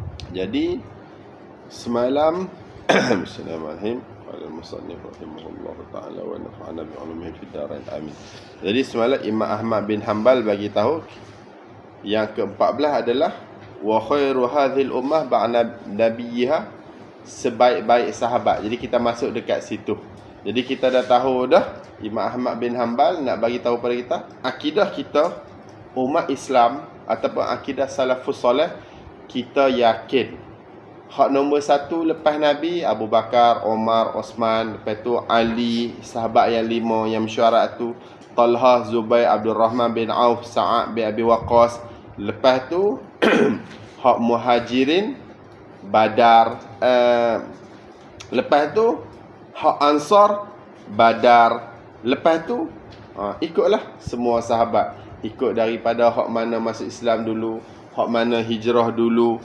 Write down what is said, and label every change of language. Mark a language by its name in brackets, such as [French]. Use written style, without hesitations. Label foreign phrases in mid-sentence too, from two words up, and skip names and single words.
[Malay] Jadi semalam Bismillahirrahmanirrahim. [Arabic] المصنف رحمه الله تعالى ونفعنا بعلومه في الدارين آمين. [Malay] Jadi semalam Imam Ahmad bin Hanbal bagi tahu yang ke-14 adalah [Arabic] وخير هذه الأمة بعد نبيها, [Malay] sebaik-baik sahabat. Jadi kita masuk dekat situ. Jadi kita dah tahu dah Imam Ahmad bin Hanbal nak bagi tahu pada kita akidah kita umat Islam ataupun akidah salafus soleh, kita yakin hak nombor satu lepas Nabi Abu Bakar, Omar, Osman, lepas tu Ali, sahabat yang 5 yang mesyuarat tu, Talha, Zubair, Abdul Rahman bin Auf, Sa'ad bin Abi Waqqas. Lepas tu hak Muhajirin, Badar, lepas tu hak Ansar, Badar. Lepas tu ikutlah semua sahabat, ikut daripada hak mana masuk Islam dulu, hak mana hijrah dulu.